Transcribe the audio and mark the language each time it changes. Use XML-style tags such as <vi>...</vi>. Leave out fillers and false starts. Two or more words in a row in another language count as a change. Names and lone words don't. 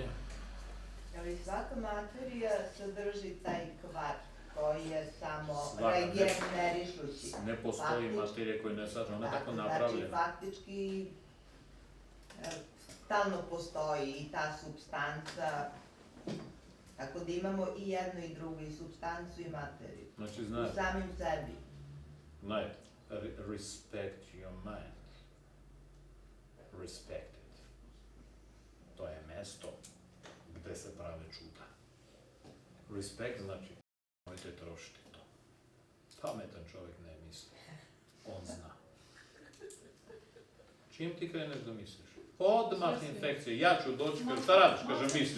<sr>Ali svaka materija sadrži taj kvar koji je samo regenerišući. Ne postoji materija koja ne sadrži, ona je tako napravljena. Znači, faktički stalno postoji i ta supstanca, tako da imamo i jedno i drugo, i supstancu i materiju. Znači, u samim sebi.</sr> <en>Respect your mind. Respect it.</en> <sr>To je mesto gde se prave čuda. Respect znači, nemojte trošiti to. Pametan čovjek ne misli. On zna. Čim ti kreneš da misliš? Odmah infekcije. Ja ću doći, šta radiš? Kaže, mislim.</sr>